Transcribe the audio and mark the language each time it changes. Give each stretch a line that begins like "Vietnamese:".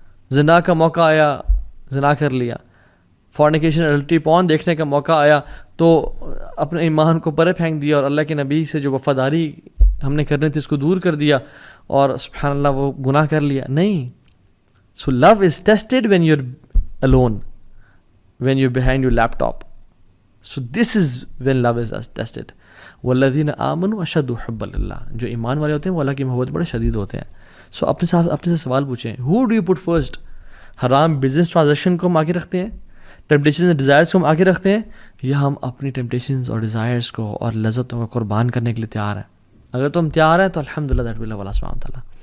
Urdu: زنا کا موقع آیا, زنا کر لیا. فورنیکیشن الٹری پون دیکھنے کا موقع آیا تو اپنے ایمان کو پرے پھینک دیا اور اللہ کے نبی سے جو وفاداری ہم نے کرنی تھی اس کو دور کر دیا اور سبحان اللہ وہ گناہ کر لیا. نہیں.
English: So love is tested when you are alone, when you're behind your laptop. So this is when love is tested.
Arabic: والذین آمنوا اشد حبا للہ,
Urdu: جو ایمان والے ہوتے ہیں وہ اللہ کی محبت بڑے شدید ہوتے ہیں. سو اپنے سے سوال پوچھیں,
English: who do you put first?
Urdu: حرام بزنس ٹرانزیکشن کو ہم آگے رکھتے ہیں, ٹیمپٹیشنز اینڈ ڈیزائرس کو ہم آگے رکھتے ہیں, یا ہم اپنی ٹیمپٹیشنز اور ڈیزائرس کو اور لذتوں کو قربان کرنے کے لیے تیار ہیں؟ اگر تو ہم تیار ہیں تو الحمدللہ دیٹ ول اللہ سبحانہ وتعالیٰ.